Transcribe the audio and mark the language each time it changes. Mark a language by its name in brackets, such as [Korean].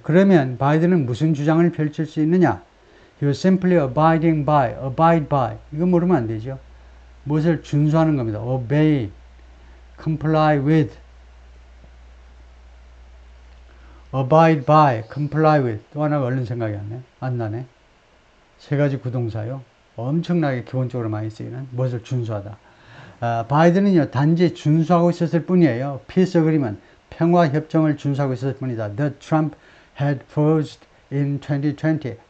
[Korean] 그러면 바이든은 무슨 주장을 펼칠 수 있느냐? [English] He was simply abiding by, abide by. [Korean] 이거 모르면 안 되죠. 무엇을 준수하는 겁니다. [English] obey, comply with, abide by, comply with. [Korean] 또 하나가 얼른 생각이 안 나네. 세 가지 구동사요. 엄청나게 기본적으로 많이 쓰이는 무엇을 준수하다. 바이든은요, 단지 준수하고 있었을 뿐이에요. [English] Peace agreement, [Korean] 평화 협정을 준수하고 있었을 뿐이다. [English] The Trump had forged in 2020.